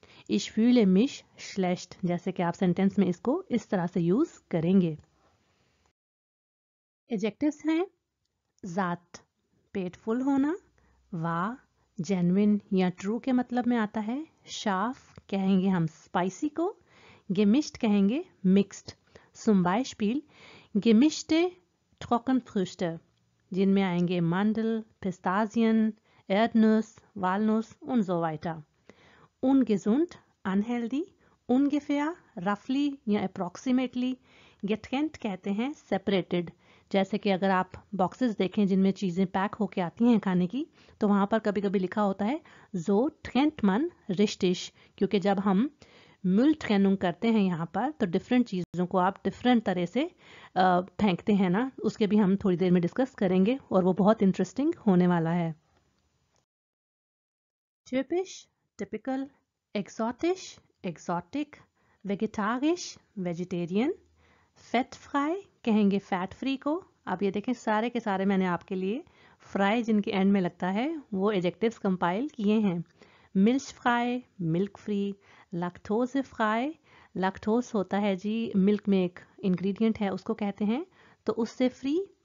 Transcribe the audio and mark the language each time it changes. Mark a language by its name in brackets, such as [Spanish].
[German] ich fühle mich schlecht, [Hindi] जैसे कि आप सेंटेंस में इसको इस तरह से यूज करेंगे। एडजेक्टिव्स हैं ज़ात पेट फुल होना, वाह जेन्युइन या ट्रू के मतलब में आता है, शार्फ कहेंगे हम स्पाइसी को, gemischt कहेंगे mixed. [German] zum Beispiel gemischte Trockenfrüchte, [Hindi] जिनमें आएंगे [German] Mandel, Pistazien, Erdnuss, Walnuss und so weiter। ungesund unhealthy, ungefähr roughly या approximately। [Hindi] getrennt कहते हैं separated, जैसे कि अगर आप बॉक्सेस देखें जिनमें चीज़ें पैक होके आती हैं खाने की, तो वहाँ पर कभी कभी लिखा होता है [German] so trennt man richtig, [Hindi] क्योंकि जब हम Müll Trennung करते हैं यहाँ पर, तो डिफरेंट चीज़ों को आप डिफरेंट तरह से फेंकते हैं ना, उसके भी हम थोड़ी देर में डिस्कस करेंगे और वो बहुत इंटरेस्टिंग होने वाला है। [German] typisch typical, exotisch exotic, vegetarisch vegetarian, fettfrei कहेंगे फैट फ्री को। [Hindi] अब ये देखें सारे के सारे मैंने आपके लिए फ्राई जिनके एंड में लगता है वो एडजेक्टिव्स कंपाइल किए हैं। Milk fry milk free, lactose fry lactose होता है जी मिल्क में एक इंग्रेडिएंट है उसको कहते हैं, तो उससे फ्री।